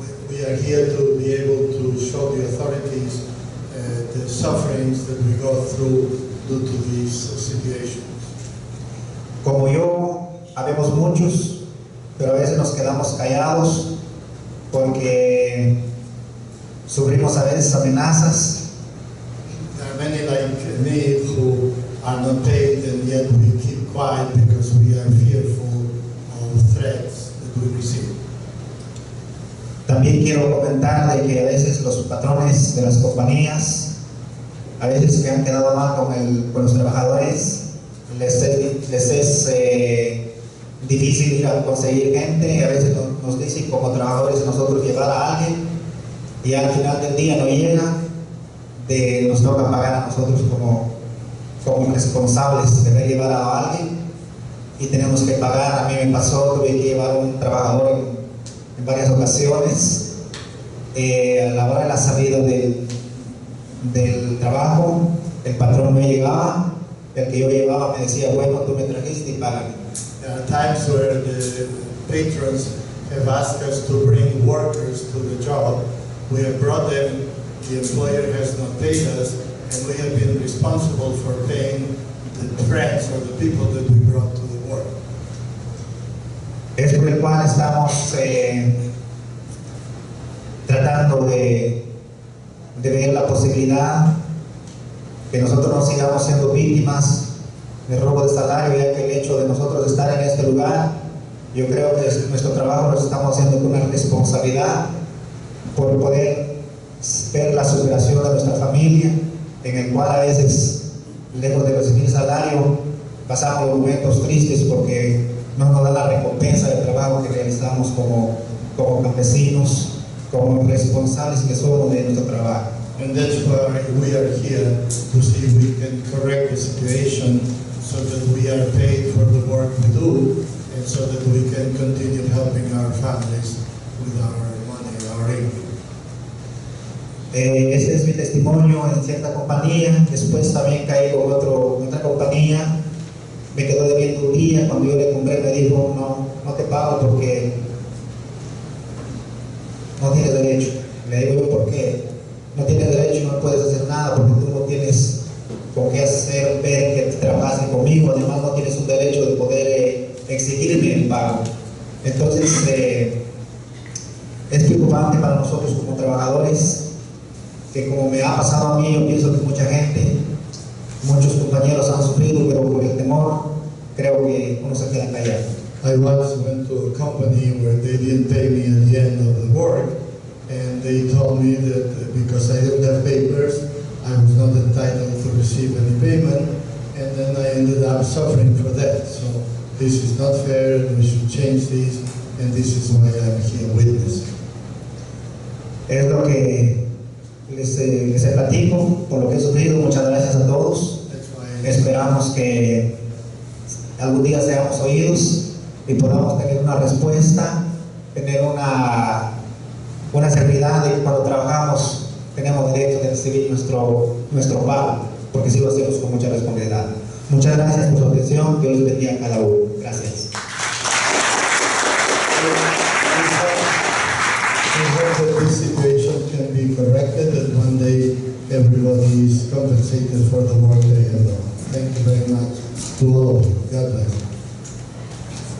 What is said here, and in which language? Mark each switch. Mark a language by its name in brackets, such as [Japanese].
[English] We are here to be able to show the authorities the sufferings that we go through due to these situations. [Spanish] Como yo, habemos muchos, pero a veces nos quedamos callados porque sufrimos a veces amenazas. [English] There are many like me who are not paid, and yet we keep quiet because we are fearful of threats that we receive. [Spanish] También quiero comentar de que a veces los patrones de las compañías, a veces que han quedado mal con los trabajadores, les es difícil ir a conseguir gente. A veces nos dicen como trabajadores nosotros llevar a alguien y al final del día no llega, nos toca pagar a nosotros como responsables de haber llevar a alguien y tenemos que pagar. A mí me pasó, tuve que llevar a un trabajador en varias ocasiones. A la hora de la salida del trabajo, el patrón no llegaba, el que yo llevaba me decía, bueno, tú me trajiste y págame. [English] There are times where the patrons have asked us to bring workers to the job. We have brought them, the employer has not paid us, and we have been responsible for paying the friends or the people that we brought to the work. [Spanish] Es por el cual estamos tratando de ver la posibilidad que nosotros no sigamos siendo víctimas de robo de salario, ya que el hecho de nosotros estar en este lugar, yo creo que nuestro trabajo lo estamos haciendo con una responsabilidad por poder ver la superación de nuestra familia, en el cual a veces, lejos de recibir salario, pasamos momentos tristes porque no nos da la recompensa del trabajo que realizamos como campesinos, como responsables que somos de nuestro trabajo. [English] And that's why we are here, to see if we can correct the situation so that we are paid for the work we do, and so that we can continue helping our families with our money, our income. [Spanish] Ese es mi testimonio en cierta compañía. Después también caí con otra compañía. Me quedó debiendo un día. Cuando yo le compré me dijo, no te pago porque no tienes derecho. Le digo yo, ¿por qué? No tienes derecho y no puedes hacer nada porque tú no tienes con qué hacer ver que trabajaste conmigo. Además no tienes un derecho de poder exigirme el pago. Entonces es preocupante para nosotros como trabajadores, que como me ha pasado a mí, yo pienso que mucha gente, muchos compañeros han sufrido, pero por el temor creo que uno se queda callado. [English] I once went to a company where they didn't pay me at the end of the work, and they told me that because I didn't have papers, I was not entitled to receive any payment, and then I ended up suffering for that. So this is not fair, and we should change this, and this is why I'm here witnessing. [Spanish] Es lo que les platico por lo que he sufrido. Muchas gracias a todos. Esperamos que algún día seamos oídos y podamos tener una respuesta, tener una seguridad de que cuando trabajamos tenemos derecho de recibir nuestro pago, porque sí lo hacemos con mucha responsabilidad. Muchas gracias por su atención. Dios les bendiga a cada uno. Gracias. [English] We hope that this situation can be corrected, and one day everybody is compensated for the work they have done. Thank you very much to all of you. God bless you.